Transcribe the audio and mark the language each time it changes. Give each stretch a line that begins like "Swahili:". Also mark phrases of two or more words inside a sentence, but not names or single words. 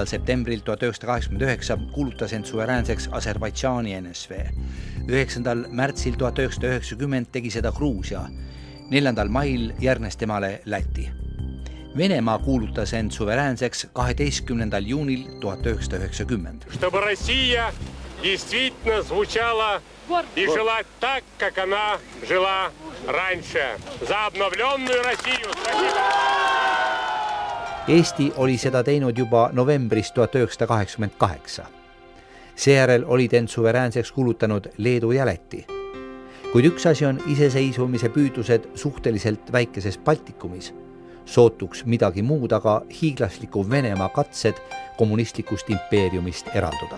Estonian: septembril 1989 kuulutas end suveräänseks Aserbaidžaani NSV. 9. märtsil 1990 tegi seda Gruusia. 4. mail järgnes temale Läti. Venemaa kuulutas end suveräänseks 12. juunil 1990.
Russian: Чтобы Россия действительно звучала и жила так, как она жила раньше. За обновленную Россию. Спасибо!
Estonian: Eesti oli seda teinud juba novembris 1988. Seejärel olid end suveräänseks kuulutanud Leedu ja Läti. Kuid üks asi on iseseisvumise püüdlused suhteliselt väikeses Baltikumis. Sootuks midagi muud aga hiiglasliku Venemaa katsed kommunistlikust impeeriumist eralduda.